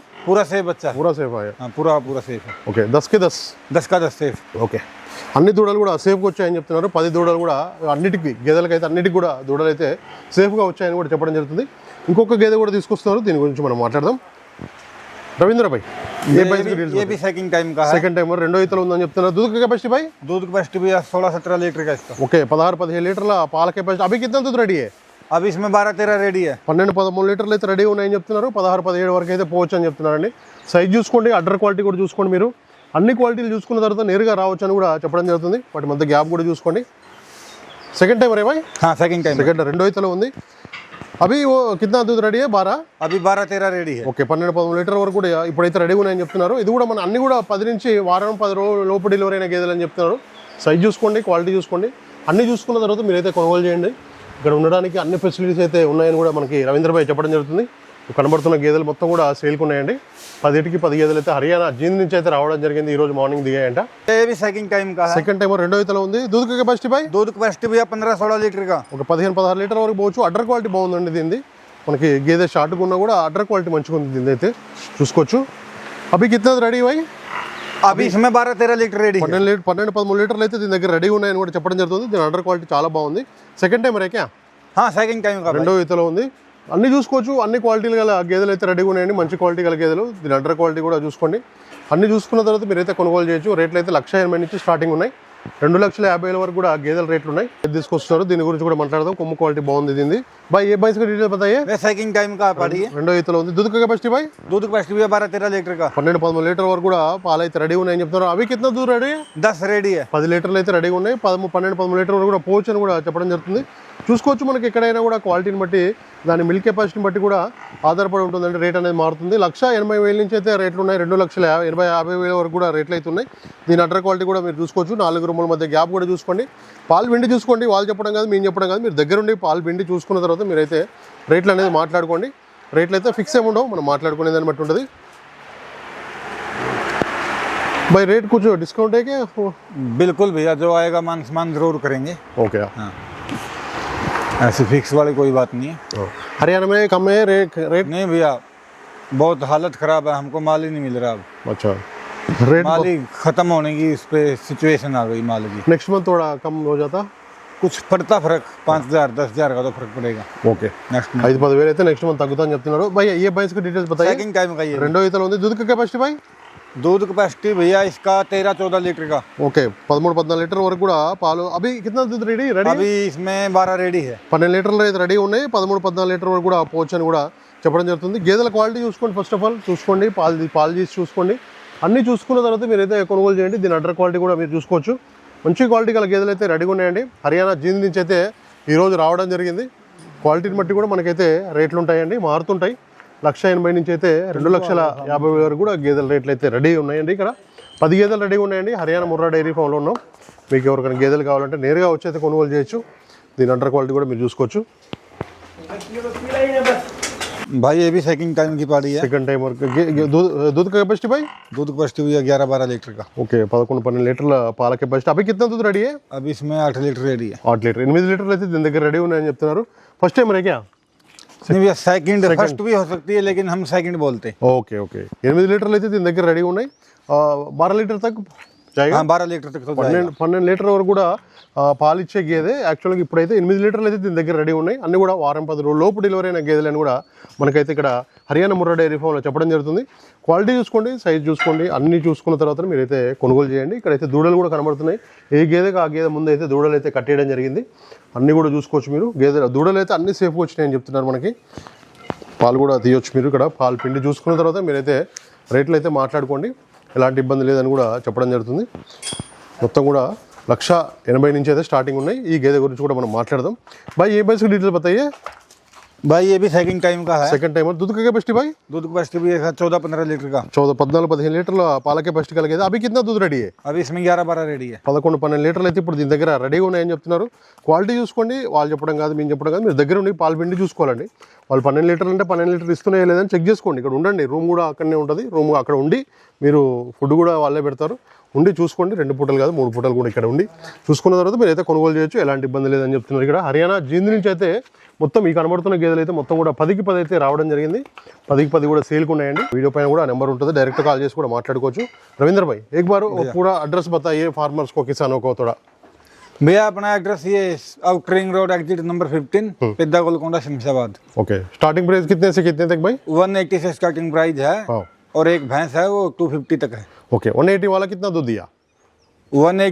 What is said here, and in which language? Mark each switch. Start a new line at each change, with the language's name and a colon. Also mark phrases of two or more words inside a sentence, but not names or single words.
Hindi: पूरा सेफ बच्चा। पूरा सेफ है। हाँ पूरा सेफ है। ఓకే 10 के 10। 10 का 10 सेफ।
Telugu: ఓకే అన్ని దూడలు కూడా సేఫ్గా వచ్చాయని చెప్తున్నారు। 10 దూడలు కూడా అన్నిటికీ గేదెలకైతే అన్నిటికీ కూడా దూడలు అయితే సేఫ్గా వచ్చాయని కూడా చెప్పడం జరుగుతుంది। ఇంకొక గేదె కూడా తీసుకొస్తున్నారు, దీని గురించి మనం మాట్లాడదాం।
Hindi: రవీంద్ర भाई ये भी सेकंड टाइम का है।
Telugu: సెకండ్ టైమర్ రెండో ఈతలో ఉందని చెప్తున్నారు।
Hindi: दूध का कैपेसिटी भाई? दूध कैपेसिटी भैया 16-17 लीटर का इसका।
Telugu: ఓకే 16-17 లీటర్ల పాల కెపాసిటీ।
Hindi: अभी कितना दूध रेडी है? अभी इसमें 12-13 रेडी है।
Telugu: 12-13 లీటర్లు అయితే రెడీ ఉన్నాయని చెప్తున్నారు। 16-17 వరకు అయితే పోవచ్చు అని చెప్తున్నారండి। సైజ్ చూసుకోండి, అడ్డర్ క్వాలిటీ కూడా చూసుకోండి, మీరు అన్ని క్వాలిటీలు చూసుకున్న తర్వాత నేరుగా రావచ్చు అని కూడా చెప్పడం జరుగుతుంది। వాటి మధ్య గ్యాప్ కూడా చూసుకోండి।
Hindi: सेकंड टाइम रे भाई हाँ सेकंड टाइम।
Telugu: సెకండ్ రెండో ఈతలో ఉంది. అవి ఓ
Hindi: कितना दूध रेडी है
Telugu: 12
Hindi: अभी 12-13 रेडी है।
Telugu: ఓకే 12-13 లీటర్ వరకు కూడా ఇప్పుడైతే రెడీగా ఉన్నాయని చెప్తున్నారు. ఇది కూడా మన అన్ని కూడా 10 నుంచి వారం 10 రోజుల లోపు డెలివరీ అయిన గేదెలు అని చెప్తున్నారు. సైజ్ చూసుకోండి, క్వాలిటీ చూసుకోండి, అన్ని చూసుకున్న తర్వాత మీరైతే కొనుగోలు చేయండి. ఇక్కడ ఉండడానికి అన్ని ఫెసిలిటీస్ అయితే ఉన్నాయని కూడా మనకి రవీంద్ర భాయ్ చెప్పడం జరుగుతుంది. కనబడుతున్న గేదెలు మొత్తం కూడా సేల్కి ఉన్నాయండి. 10 గేదెలు అయితే హర్యానా జీంద్ నుంచి అయితే రావడం జరిగింది. ఈ రోజు మార్నింగ్ దిగాయంట.
Hindi: ये भी सेकंड टाइम का है।
Telugu: సెకండ్ టైం రెండో ఈతలో ఉంది.
Hindi: दूध कैपेसिटी भाई दूध कैपेसिटी भैया 15-16 लीटर का।
Telugu: ఒక 15-16 లీటర్ వరకు పోవచ్చు. అడ్డర్ క్వాలిటీ బాగుందండి దీనిది. మనకి గేదె షార్ట్గా ఉన్నా కూడా అడ్డర్ క్వాలిటీ మంచిగా ఉంది దీని అయితే చూసుకోవచ్చు.
Hindi: अभी कितना रेडी भाई अभी इसमें 12-13 लीटर रेडी है।
Telugu: 12-13 లీటర్లు అయితే దీని దగ్గర రెడీ ఉన్నాయని కూడా చెప్పడం జరుగుతుంది. దీని అడ్డర్ క్వాలిటీ చాలా బాగుంది.
Hindi: सेकंड टाइम रे का हाँ सेकंड टाइम का।
Telugu: రెండో ఈతలో ఉంది. అన్ని చూసుకోవచ్చు. అన్ని క్వాలిటీలు గల గేదెలు అయితే రెడీగా ఉన్నాయండి. మంచి క్వాలిటీ గల గేదెలు. దీని అండర్ క్వాలిటీ కూడా చూసుకోండి. అన్ని చూసుకున్న తర్వాత మీరైతే కొనుగోలు చేయొచ్చు. రేట్లు అయితే 1,80,000 నుంచి స్టార్టింగ్ ఉన్నాయి. 2,50,000 వరకు కూడా గేదెల రేట్లు ఉన్నాయి. తీసుకొస్తున్నారు. దీని గురించి కూడా మాట్లాడదాం. కొమ్ము క్వాలిటీ బాగుంది దీనిది.
Hindi: भाई ये भैंस डीटेल बताइए। ये सेकंड टाइम का पड़ी है।
Telugu: రెండో ఈతలో ఉంది.
Hindi: दूध कैपेसिटी भाई दूध कैपेसिटी भैया 12-13 लीटर का।
Telugu: 12-13 లీటర్ వరకు కూడా పాలు అయితే రెడీ ఉన్నాయని చెప్తున్నారు.
Hindi: अभी कितना दूध रेडी 10 रेडी है।
Telugu: 10 లీటర్లు అయితే రెడీగా ఉన్నాయి. 12-13 లీటర్ వరకు కూడా పోవచ్చు అని కూడా చెప్పడం జరుగుతుంది. చూసుకోవచ్చు. మనకి ఎక్కడైనా కూడా క్వాలిటీని బట్టి దాని మిల్క్ కెపాసిటీని బట్టి కూడా ఆధారపడి ఉంటుందంటే రేట్ అనేది మారుతుంది. 1,80,000 నుంచి అయితే రేట్లు ఉన్నాయి. 2,80,000 వరకు కూడా రేట్లు అయితే ఉన్నాయి. దీని అడ్డర్ క్వాలిటీ కూడా మీరు చూసుకోవచ్చు. 4 రూముల మధ్య గ్యాప్ కూడా చూసుకోండి. పాలు పిండి చూసుకోండి. వాళ్ళు చెప్పడం కాదు, మేము చెప్పడం కాదు. మీరు దగ్గరుండి పాలు పిండి చూసుకున్న తర్వాత మీరైతే రేట్లు అనేది మాట్లాడుకోండి. రేట్లు అయితే ఫిక్స్ ఏమి ఉండవు, మనం మాట్లాడుకునే దాన్ని బట్టి ఉంటుంది.
Hindi: भाई रेट कुछ डिस्काउंट है क्या? बिल्कुल भैया, जो आएगा मान सम्मान जरूर करेंगे। ओके हाँ, ऐसी फिक्स वाली कोई बात नहीं है। हरियाणा में कम है रेट? नहीं भैया, बहुत हालत खराब है, हमको माल ही नहीं मिल रहा अब। अच्छा रेट माल ही खत्म होने की इस पे सिचुएशन आ गई माल की। नेक्स्ट मंथ थोड़ा कम हो जाता? कुछ पड़ता फर्क 5,000-10,000 का तो फर्क पड़ेगा।
Telugu: ఓకే
Hindi: नेक्स्ट
Telugu: 5-10,000 అయితే నెక్స్ట్ మంత్ తగ్గుతా అని చెప్తున్నారు.
Hindi: भैया ये भैंस की डीटेल्स बताइए। सेकंड टाइम का ये
Telugu: రెండో ఈతలో ఉంది.
Hindi: दूध का कैपेसिटी भाई दूध कैपेसिटी भैया इसका 13-14 लीटर का।
Telugu: ఓకే 13-14 లీటర్ వరకు కూడా పాలు.
Hindi: अभी कितना दूध रेडी अभी इसमें 12 रेडी है।
Telugu: 12 లీటర్లు అయితే రెడీ ఉన్నాయి. 13-14 లీటర్ వరకు కూడా పోవచ్చు అని కూడా చెప్పడం జరుగుతుంది. గేదెల క్వాలిటీ చూసుకోండి.
English: first of all
Telugu: చూసుకోండి. పాలు తీసి చూసుకోండి. అన్ని చూసుకున్న తర్వాత మీరైతే కొనుగోలు చేయండి. దీని అడ్డర్ క్వాలిటీ కూడా మీరు చూసుకోవచ్చు. మంచి క్వాలిటీ గల గేదెలు అయితే రెడీగా ఉన్నాయండి. హర్యానా జీంద్ నుంచి అయితే ఈరోజు రావడం జరిగింది. క్వాలిటీని బట్టి కూడా మనకైతే రేట్లు ఉంటాయండి, మారుతుంటాయి. 1,80,000 నుంచి అయితే 2,50,000 వరకు కూడా గేదెల రేట్లు అయితే రెడీ ఉన్నాయండి. ఇక్కడ 10 గేదెలు రెడీగా ఉన్నాయండి. హర్యానా ముర్రా డైరీ ఫామ్లో ఉన్నాం. మీకు ఎవరికైనా గేదెలు కావాలంటే నేరుగా వచ్చి అయితే కొనుగోలు చేయొచ్చు. దీని అండర్ క్వాలిటీ కూడా మీరు చూసుకోవచ్చు.
Hindi: भाई ये भी सेकंड टाइम की पाड़ी है।
Telugu: సెకండ్ టైం వరకు
Hindi: दूध का कैपेसिटी भाई दूध कैपेसिटी भैया 11-12 लीटर का।
Telugu: ఓకే 11-12 లీటర్ల పాల కెపాసిటీ.
Hindi: अभी कितना दूध रेडी है? अभी इसमें 8 लीटर रेडी है।
Telugu: 8 లీటర్ 8 లీటర్లు అయితే దీని దగ్గర రెడీ ఉన్నాయని చెప్తున్నారు.
Hindi: फर्स्ट टाइम रे क्या? नहीं भैया सेकंड फर्स्ट भी हो सकती है, लेकिन हम सेकंड बोलते हैं।
Telugu: ఓకే 8 లీటర్లు అయితే దీని దగ్గర రెడీ ఉన్నాయి.
Hindi: 12 लीटर तक जायेगा. हाँ 12 लीटर तक तो जाएगा।
Telugu: 12 లీటర్ వరకు కూడా పాలు ఇచ్చే గేదె. యాక్చువల్గా ఇప్పుడైతే 8 లీటర్లు అయితే దీని దగ్గర రెడీ ఉన్నాయి. అన్ని కూడా వారం 10 రోజుల లోపు డెలివరీ అయిన గేదెలని కూడా మనకైతే ఇక్కడ హర్యానా ముర్రా డైరీ ఫామ్లో చెప్పడం జరుగుతుంది. క్వాలిటీ చూసుకోండి, సైజ్ చూసుకోండి, అన్ని చూసుకున్న తర్వాత మీరైతే కొనుగోలు చేయండి. ఇక్కడైతే దూడలు కూడా కనబడుతున్నాయి. ఏ గేదెకి ఆ గేదె ముందు అయితే దూడలు అయితే కట్టేయడం జరిగింది. అన్నీ కూడా చూసుకోవచ్చు మీరు. దూడలు అయితే అన్ని సేఫ్గా వచ్చినాయని చెప్తున్నారు మనకి. పాలు కూడా తీయొచ్చు మీరు. ఇక్కడ పాలు పిండి చూసుకున్న తర్వాత మీరైతే రేట్లు అయితే మాట్లాడుకోండి. ఎలాంటి ఇబ్బంది లేదని కూడా చెప్పడం జరుగుతుంది. మొత్తం కూడా 1,80,000 నుంచి అయితే స్టార్టింగ్ ఉన్నాయి. ఈ గేదె గురించి కూడా మనం మాట్లాడదాం.
Hindi: भाई ये बस डीटेल बताइए। भाई ये भी सेकंड टाइम का है। सेकंड टाइम दूध का कैपेसिटी भाई दूध कैपेसिटी भी 14-15 लीटर का।
Telugu: 14-15 లీటర్ల పాల కెపాసిటీ కలిగేది.
Hindi: अभी कितना दूध रेडी है? अभी इसमें 11-12 रेडी है।
Telugu: 11-12 లీటర్లు అయితే ఇప్పుడు దీని దగ్గర రెడీగా ఉన్నాయని చెప్తున్నారు. క్వాలిటీ చూసుకోండి. వాళ్ళు చెప్పడం కాదు, మేము చెప్పడం కాదు. మీరు దగ్గర ఉండి పాలు పిండి చూసుకోవాలండి. వాళ్ళు 12 లీటర్లు అంటే 12 లీటర్లు ఇస్తున్నాయో లేదని చెక్ చేసుకోండి. ఇక్కడ ఉండండి. రూమ్ కూడా అక్కడనే ఉంటుంది. రూమ్ అక్కడ ఉండి మీరు ఫుడ్ కూడా వాళ్ళే పెడతారు. ఉండి చూసుకోండి. 2 పూటలు కాదు 3 పూటలు కూడా ఇక్కడ ఉండి చూసుకున్న తర్వాత మీరు అయితే కొనుగోలు చేయొచ్చు. ఎలాంటి ఇబ్బంది లేదని చెప్తున్నారు. ఇక్కడ హర్యానా జీంద్ నుంచి అయితే మొత్తం ఈ కనబడుతున్న గేదెలు అయితే మొత్తం కూడా 10కి 10 అయితే రావడం జరిగింది. 10కి 10 కూడా సేల్కి ఉన్నాయండి. వీడియో పైన కూడా నెంబర్ ఉంటుంది. డైరెక్ట్ కాల్ చేసి కూడా మాట్లాడుకోవచ్చు.
Hindi: రవీంద్ర భాయ్ एक बार पूरा एड्रेस बताइए फार्मर्स को, किसानों को थोड़ा। भैया अपना एड्रेस ये आउटर रिंग रोड एग्जिट नंबर 15 पिद्दा गोलकोंडा शमशाबाद। ओके स्टार्टिंग प्राइस कितने से कितने तक भाई? 180 से स्टार्टिंग प्राइस है। हाँ और एक भैंस है वो 250 तक है। ओके 180 वाला कितना दूध दिया?